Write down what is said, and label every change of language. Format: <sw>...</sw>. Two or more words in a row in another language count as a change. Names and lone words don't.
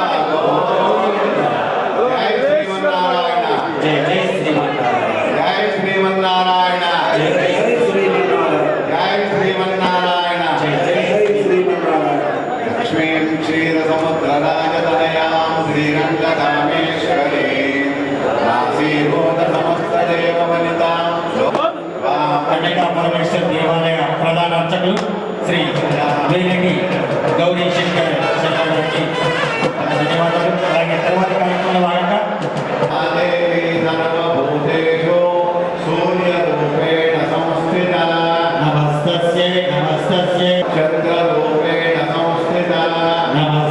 <sa>जय श्रीमन्नारायण जय श्रीमन्नारायण जय श्रीमन्नारायण जय श्रीमन्नारायण लक्ष्मीं क्षीरसमुद्रराजतनयां श्रीरङ्गधामेश्वरी नासीभूत समस्तदेववनितां</sa> <te>కన్యకా పరమేశ్వర దేవాలయ ప్రధాన అర్చకులు శ్రీ వేలకి గౌరీ శంకర్ గారికి ధన్యవాదాలు. అలాగే తర్వాత కార్యక్రమంలో భాగంగా</te> <sa>सर्वभूतेषु सूर्यरूपेण संस्थिता नमस्तस्यै नमस्तस्यै चन्द्ररूपेण संस्थिता</sa>